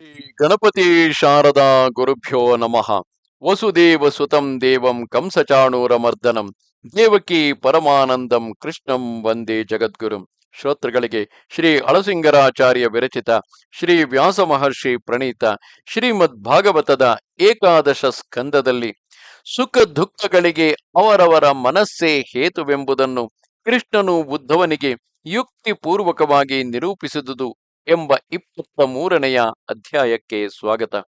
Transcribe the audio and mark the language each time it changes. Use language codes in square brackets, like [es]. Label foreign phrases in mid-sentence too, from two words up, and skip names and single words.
[sa] ಗಣಪತಿ ಶಾರದಾ ಗುರುಭ್ಯೋ ನಮಃ. ವಸುದೇವ ಸುತಂ ದೇವಂ ಕಂಸಚಾಣೂರಮರ್ದನಂ ದೇವಕಿ ಪರಮಾನಂದಂ ಕೃಷ್ಣಂ ವಂದೇ ಜಗದ್ಗುರುಂ. [kn] ಶ್ರೋತೃಗಳಿಗೆ ಶ್ರೀ ಅಳಸಿಂಗರಾಚಾರ್ಯ ವಿರಚಿತ, ಶ್ರೀ ವ್ಯಾಸ ಮಹರ್ಷಿ ಪ್ರಣೀತ ಶ್ರೀಮದ್ ಭಾಗವತದ ಏಕಾದಶ ಸ್ಕಂದದಲ್ಲಿ ಸುಖ ದುಃಖಗಳಿಗೆ ಅವರವರ ಮನಸ್ಸೇ ಹೇತುವೆಂಬುದನ್ನು ಕೃಷ್ಣನು ಉದ್ಧವನಿಗೆ ಯುಕ್ತಿಪೂರ್ವಕವಾಗಿ ನಿರೂಪಿಸಿದುದು ಎಂಬ 23ನೆಯ ಅಧ್ಯಾಯಕ್ಕೆ ಸ್ವಾಗತ.